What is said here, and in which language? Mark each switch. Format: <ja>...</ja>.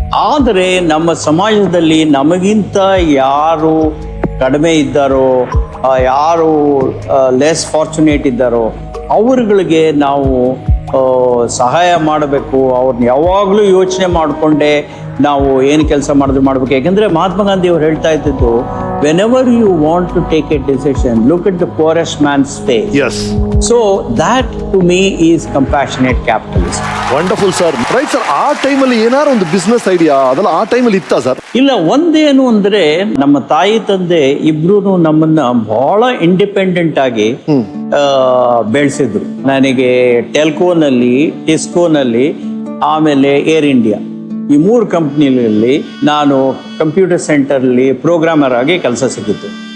<kn>ಆದರೆ ನಮ್ಮ ಸಮಾಜದಲ್ಲಿ ನಮಗಿಂತ ಯಾರು ಕಡಿಮೆ ಇದ್ದಾರೋ, ಯಾರು ಲೆಸ್ ಫಾರ್ಚುನೇಟ್ ಇದ್ದಾರೋ ಅವರುಗಳಿಗೆ ನಾವು ಸಹಾಯ ಮಾಡಬೇಕು. ಅವ್ರನ್ನ ಯಾವಾಗಲೂ ಯೋಚನೆ ಮಾಡಿಕೊಂಡೆ ನಾವು ಏನು ಕೆಲಸ ಮಾಡಬೇಕು. ಯಾಕೆಂದರೆ ಮಹಾತ್ಮ ಗಾಂಧಿ ಅವರು ಹೇಳ್ತಾ ಇದ್ದಿದ್ದು,</kn> <en>whenever you want to take a decision, look at the poorest man's face. Yes. So that to me is compassionate capitalism. Wonderful sir.</en> <kn>Right sir, ಆ ಟೈಮಲ್ಲಿ ಏನಾರು ಒಂದು ಬಿಸ್ನೆಸ್ ಐಡಿಯಾ ಅದೆಲ್ಲ ಆ ಟೈಮಲ್ಲಿ ಇತ್ತಾ ಸರ್? ಇಲ್ಲ, ಒಂದೇನು ಅಂದ್ರೆ ನಮ್ಮ ತಾಯಿ ತಂದೆ ಇಬ್ರು ನಮ್ಮನ್ನ ಬಹಳ ಇಂಡಿಪೆಂಡೆಂಟ್ ಆಗಿ ಬೆಳೆಸಿದ್ರು. ನನಗೆ ಟೆಲ್ಕೋನಲ್ಲಿ, ಟಿಸ್ಕೋನಲ್ಲಿ, ಆಮೇಲೆ ಏರ್ ಇಂಡಿಯಾ, ಈ 3 ಕಂಪ್ನಿಗಳಲ್ಲಿ ನಾನು ಕಂಪ್ಯೂಟರ್ ಸೆಂಟರ್ಲಿ ಪ್ರೋಗ್ರಾಮರ್ ಆಗಿ ಕೆಲಸ ಸಿಕ್ಕಿತ್ತು.</kn>